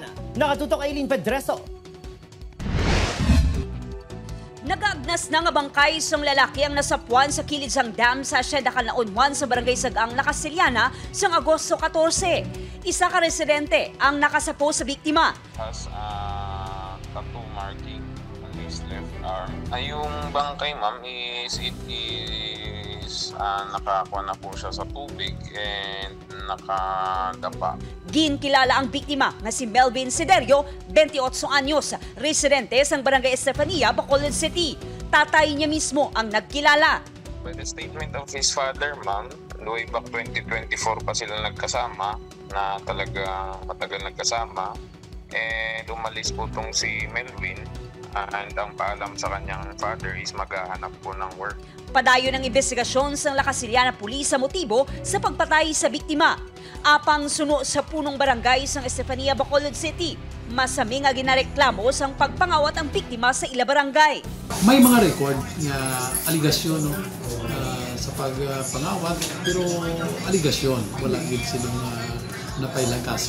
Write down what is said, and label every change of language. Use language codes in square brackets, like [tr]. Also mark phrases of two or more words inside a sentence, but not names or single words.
[tl] Nakatutok Aileen Pedreso. [hil] Nagaagnas na nga bangkay isang lalaki ang nasapuan sa kilid sang dam sa Hacienda Canlaon sa Barangay Sagang, La Castellana sang Agosto 14. Isa ka residente ang nakasapo sa biktima. [en] Has tattoo marking on his left arm. [tl] Yung bangkay, ma'am, nakakuha na po siya sa tubig and nakadapa. [hil] Ginkilala ang biktima nga si Melvin Siderio, 28 anyos, residente sa Barangay Estefania, Bacolod City. [tl] Tatay niya mismo ang nagkilala. [en] By the statement of his father, ma'am, way back 2024 [tl] pa sila nagkasama, na talaga matagal nagkasama. And umalis po tong si Melvin and ang paalam sa kanyang [en] father is [tl] maghahanap po ng work. [hil] Padayon ng investigasyon sa La Castellana Police sa motibo sa pagpatay sa biktima. Apang suno sa punong barangay sa Estefania, Bacolod City, masami nga ginareklamo sang pagpangawat ang biktima sa ila barangay. May mga record na aligasyon sa pagpangawat, pero aligasyon, wala gid silang napailang kaso.